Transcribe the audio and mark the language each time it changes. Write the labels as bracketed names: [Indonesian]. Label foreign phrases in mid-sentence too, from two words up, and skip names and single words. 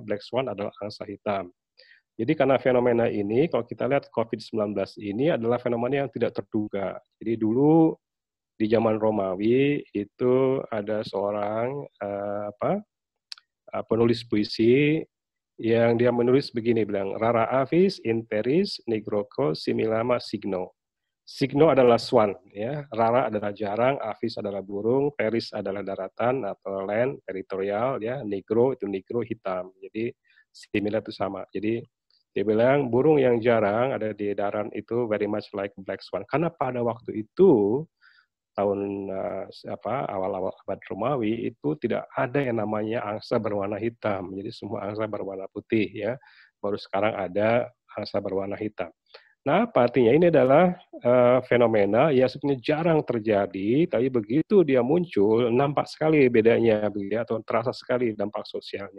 [English] Black swan [Indonesian] adalah angsa hitam. Jadi karena fenomena ini, kalau kita lihat COVID-19 ini adalah fenomena yang tidak terduga. Jadi dulu di zaman Romawi itu ada seorang penulis puisi yang dia menulis begini, bilang, [Latin] Rara avis in terris nigroco similama signo. [Indonesian] Signo adalah swan, ya. Rara adalah jarang, avis adalah burung, terris adalah daratan atau land, teritorial, ya. Negro itu negro hitam. Jadi similar itu sama. Jadi dia bilang burung yang jarang ada di darat itu [English] very much like black swan. [Indonesian] Karena pada waktu itu tahun awal-awal abad Romawi itu tidak ada yang namanya angsa berwarna hitam. Jadi semua angsa berwarna putih ya. baru sekarang ada angsa berwarna hitam. Nah, apa artinya? Ini adalah fenomena yang sebenarnya jarang terjadi, tapi begitu dia muncul, nampak sekali bedanya, begitu ya, atau terasa sekali dampak sosialnya.